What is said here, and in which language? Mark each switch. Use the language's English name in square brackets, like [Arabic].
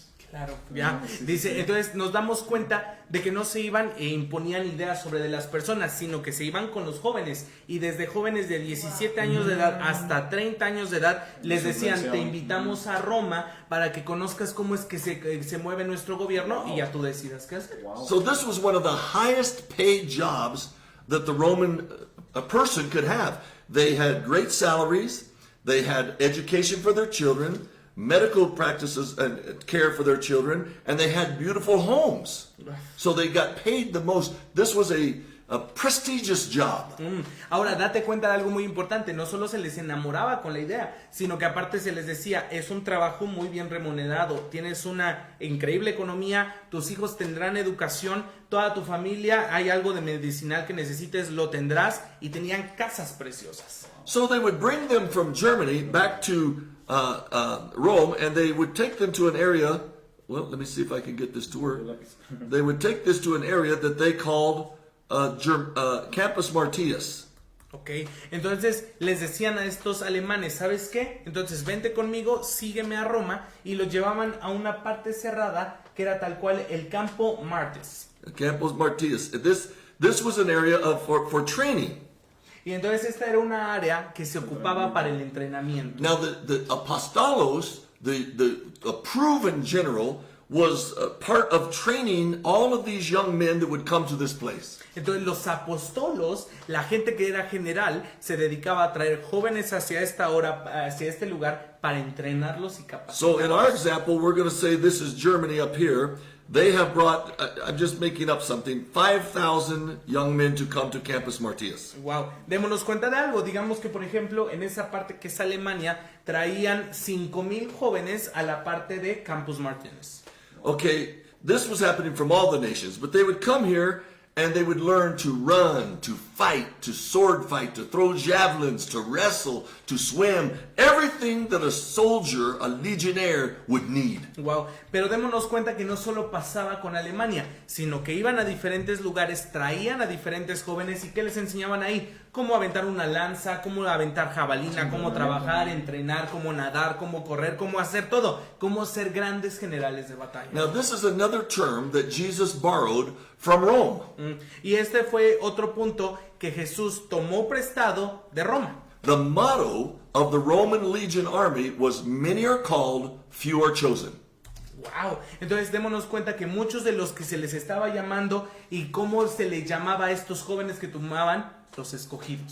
[Spanish] Claro, ya. Dice, entonces nos damos cuenta de que no se iban e imponían ideas sobre de las personas, sino que se iban con los jóvenes, y desde jóvenes de 17 años de edad hasta 30 años de edad les decían, te invitamos a Roma para que conozcas cómo es que se mueve nuestro gobierno y ya tú decidas qué hacer. [English] So this was one of the highest paid jobs that the Roman person could have. They had great salaries, they had education for their children, medical practices and care for their children, and they had beautiful homes. So they got paid the most. This was a prestigious job. [Spanish] Ahora, date cuenta de algo muy importante. No solo se les enamoraba con la idea, sino que aparte se les decía, es un trabajo muy bien remunerado, tienes una increíble economía, tus hijos tendrán educación, toda tu familia, hay algo de medicinal que necesites, lo tendrás, y tenían casas preciosas. [English] So they would bring them from Germany back to Rome, and they would take them to an area. Well, let me see if I can get this to work. They would take this to an area that they called Campus Martius. [Spanish] Ok, entonces les decían a estos alemanes, ¿sabes qué? Entonces vente conmigo, sígueme a Roma, y los llevaban a una parte cerrada que era tal cual el Campo Martius. [English] Campus Martius. This was an area for training. [Spanish] Y entonces esta era una área que se ocupaba para el entrenamiento. [English] Now the apostolos, a proven general, was part of training all of these young men that would come to this place. [Spanish] Entonces los apostolos, la gente que era general, se dedicaba a traer jóvenes hacia este lugar para entrenarlos y capacitarlos. [English] So in our example, we're going to say this is Germany up here. They have brought, I'm just making up something, 5,000 young men to come to Campus Martius. [Spanish] Wow, démonos cuenta de algo. Digamos que, por ejemplo, en esa parte que es Alemania, traían 5,000 jóvenes a la parte de Campus Martius. [English] Okay, this was happening from all the nations, but they would come here and they would learn to run, to fight, to sword fight, to throw javelins, to wrestle, to swim, everything that a soldier, a legionnaire, would need. [Spanish] Wow, pero démonos cuenta que no solo pasaba con Alemania, sino que iban a diferentes lugares, traían a diferentes jóvenes y que les enseñaban ahí cómo aventar una lanza, cómo aventar jabalina, cómo trabajar, entrenar, cómo nadar, cómo correr, cómo hacer todo, cómo ser grandes generales de batalla. [English] Now, this is another term that Jesus borrowed from Rome. [Spanish] Y este fue otro punto que Jesús tomó prestado de Roma. [English] The motto of the Roman legion army was, "Many are called, few are chosen." [Spanish] Wow, entonces démonos cuenta que muchos de los que se les estaba llamando y cómo se les llamaba a estos jóvenes que tomaban los escogidos.